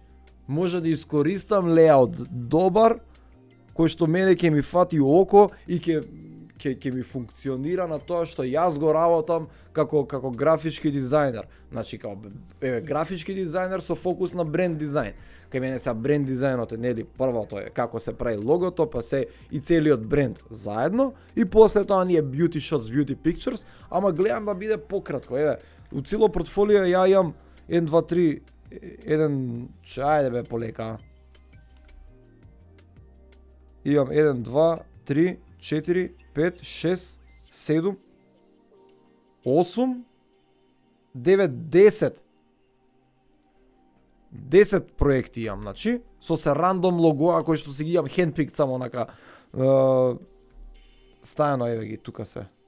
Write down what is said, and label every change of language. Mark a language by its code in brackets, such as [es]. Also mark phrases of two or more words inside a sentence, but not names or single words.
[mk] Може да искористам леаут добар, кој што мене ќе ми фати око и ќе ми функционира на тоа што јас го работам како графички дизајнер. Значи графички дизајнер со фокус на бренд дизајн. Кај мене са бренд дизајнот е нели првото е како се прави логото, па се и целиот бренд заедно и после тоа ние [en] beauty shots, beauty pictures, [mk] ама гледам да биде пократко. Еве, у цело портфолио ја имам 1 2 3 ајде бе полека. Имам 1 2 3 4 5 6 7 8 9 10 проекти имам, значи, со се рандом логоа кои што си ги имам хендпикт само онака стајано, еве ги, тука се.